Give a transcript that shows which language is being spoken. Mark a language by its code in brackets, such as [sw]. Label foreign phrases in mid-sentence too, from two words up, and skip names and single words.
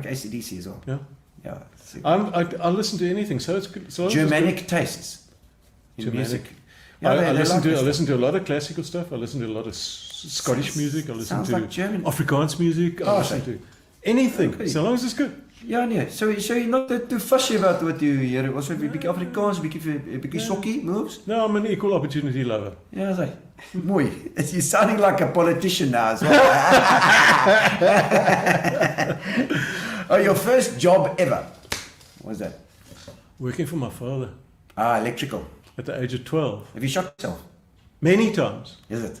[en] like AC/DC as well? Yeah. Yeah. I listen to anything, so it's good. So Germanic tastes in Germanic. music. I they listen like to this I stuff. listen to a lot of classical stuff. I listen to a lot of Scottish music. I listen sounds to like German. Afrikaans music. I Oh, listen okay. to anything, Okay. so long as it's good. [af] Ja nee, [en] so you're not too fussy about what you hear. [af] Also 'n bietjie Afrikaans, 'n bietjie sokkie moves. [en] No, I'm an equal opportunity lover. [af] Ja, sê. Mooi. [en] You're sounding like a politician now as well. Oh, your first job ever. What was that? Working for my father Electrical. at the age of 12. Have you shot yourself? Many times. Is it?